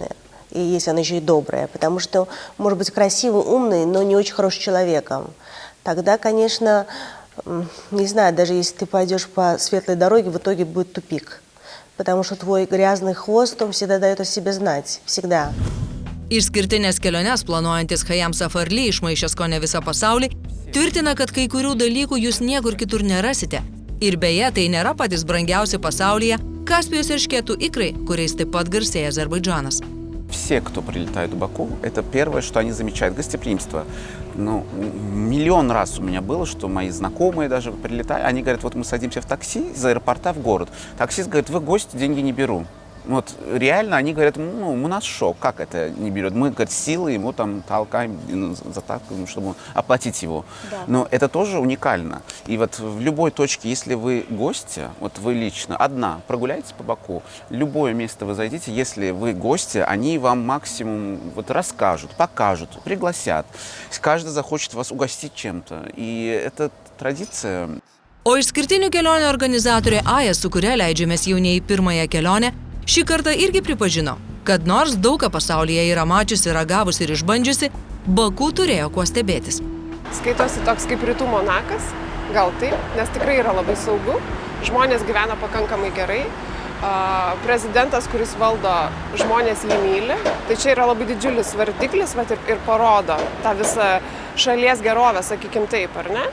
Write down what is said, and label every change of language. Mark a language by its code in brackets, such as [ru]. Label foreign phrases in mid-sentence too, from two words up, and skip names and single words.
[ru] И если она еще и добрая, потому что, может быть, красивый, умный, но не очень хорошим человеком. Тогда, конечно, не знаю, даже если ты пойдешь по светлой дороге, в итоге будет тупик. Потому что твой грязный хвост, он всегда дает о себе знать, всегда. [lt] Išskirtinės keliones planuojantis Hayam Safarli, išmaišęs kone visą pasaulį, tvirtina, kad kai kurių dalykų jūs niekur kitur nerasite. Ir beje, tai nėra patys brangiausi pasaulyje Kaspijos eršketų ikrai, kuriais taip pat garsėja Azerbaidžanas. [ru] Все, кто прилетает в Баку, это первое, что они замечают – гостеприимство. Ну, миллион раз у меня было, что мои знакомые даже прилетают, они говорят, вот мы садимся в такси из аэропорта в город. Таксист говорит, вы гости, деньги не беру. Вот реально они говорят, ну, у нас шок, как это не берет? Мы, говорит, силой ему там толкаем, заталкиваем, чтобы оплатить его. Да. Но это тоже уникально. И вот в любой точке, если вы гости, вот вы лично, одна, прогуляйтесь по Баку, любое место вы зайдите, если вы гости, они вам максимум вот расскажут, покажут, пригласят. Каждый захочет вас угостить чем-то. И это традиция. [lt] O išskirtinių kelionių organizatorė Aja, su kuria leidžiamės jau ne į pirmąją kelionę, šį kartą irgi pripažino, kad nors daug ką pasaulyje yra mačiusi, ragavusi ir išbandžiusi, Baku turėjo kuo stebėtis. Skaitosi toks kaip rytų Monakas, gal taip, nes tikrai yra labai saugu, žmonės gyvena pakankamai gerai, prezidentas, kuris valdo, žmonės jį myli, tai čia yra labai didžiulis vardiklis ir parodo tą visą šalies gerovę, sakykim taip, ar ne?